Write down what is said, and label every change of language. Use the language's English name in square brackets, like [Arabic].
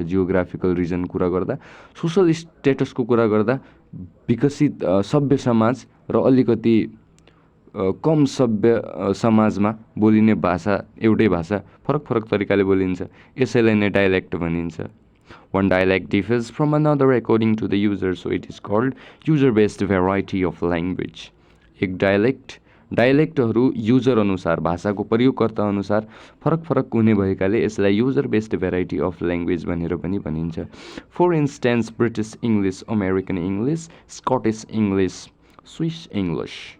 [Nepali] Geographical reason कुरा गर्दा, social स्टेटसको कुरा गर्दा विकसित सभ्य समाज र अलिकति कम सभ्य समाजमा बोलिने भाषा एउटै भाषा फरक फरक तरिकाले बोलिन्छ। यसैलाई नै डायलेक्ट भनिन्छ। [English] One dialect differs from another according to the user, so it is called user-based variety of language. [Nepali] एक डायलेक्टहरू युजर अनुसार, भाषाको प्रयोगकर्ता अनुसार फरक फरक हुने भएकाले यसलाई user based variety of language भनेर पनि भनिन्छ। [English] For instance British English, American English, Scottish English, Swiss English.